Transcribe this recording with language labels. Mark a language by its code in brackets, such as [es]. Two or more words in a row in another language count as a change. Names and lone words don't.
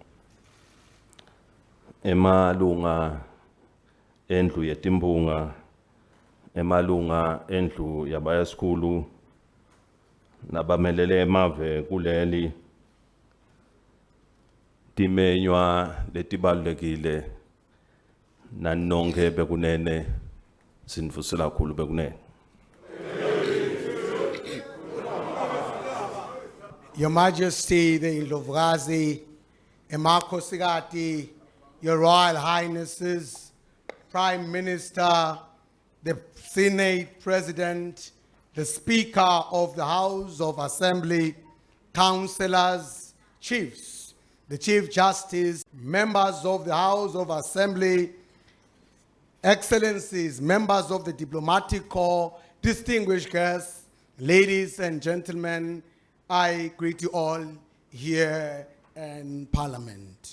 [ss] emalunga endlu yetimbunga emalunga endlu yabaya esikhulu nabamelele emave kuleli timenywa letibalulekile nanonke bekunene sinivusela kakhulu bekunene. [en] Your Majesty, the Ndlovukazi, emakhosikati, Your Royal Highnesses, Prime Minister, the Senate President, the Speaker of the House of Assembly, councillors, chiefs, the Chief Justice, members of the House of Assembly, Excellencies, members of the Diplomatic Corps, distinguished guests, ladies and gentlemen, I greet you all here in Parliament.